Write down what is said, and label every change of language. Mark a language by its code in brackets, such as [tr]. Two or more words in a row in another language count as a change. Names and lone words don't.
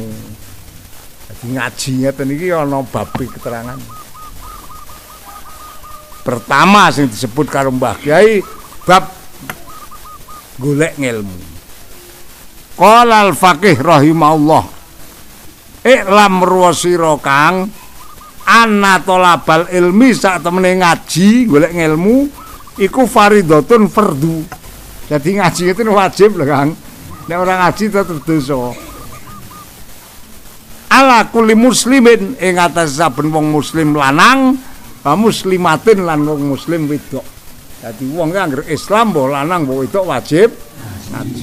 [jv] Jadi ngaji ngeten iki ana bab keterangan. Pertama sing disebut karo Mbah Kyai bab golek ilmu. [ar] قال الفقيه رحمه الله [jv] Iklam ruwa sira kang ana [ar] طلب العلم [jv] sak temene ngaji golek ngelmu iku fardhatun fardu. Jadi ngaji itu wajib lho Kang. Nek ora ngaji tetep dosa. [ar] على كل مسلم [jv] ing atas saben wong muslim lanang, muslimatin lan wong muslim wedok. Dadi wong ki anggere Islam mbok lanang mbok wedok wajib ngaji.